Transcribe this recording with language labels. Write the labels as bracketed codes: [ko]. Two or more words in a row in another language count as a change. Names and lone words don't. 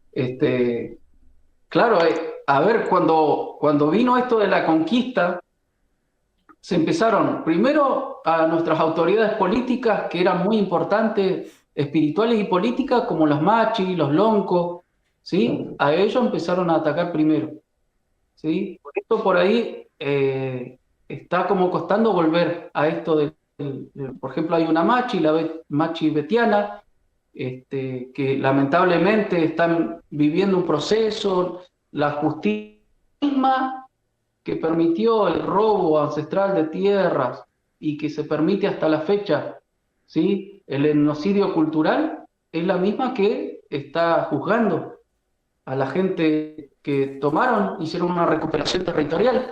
[es] Claro, a ver, cuando vino esto de la conquista, se empezaron primero a nuestras autoridades políticas, que eran muy importantes, espirituales y políticas, como los machis, los loncos, ¿sí? A ellos empezaron a atacar primero, ¿sí? Por esto por ahí está como costando volver a esto por ejemplo, hay una machi, machi betiana, que lamentablemente están viviendo un proceso, la justicia misma que permitió el robo ancestral de tierras y que se permite hasta la fecha, ¿sí? El etnocidio cultural es la misma que está juzgando a la gente que hicieron una recuperación territorial.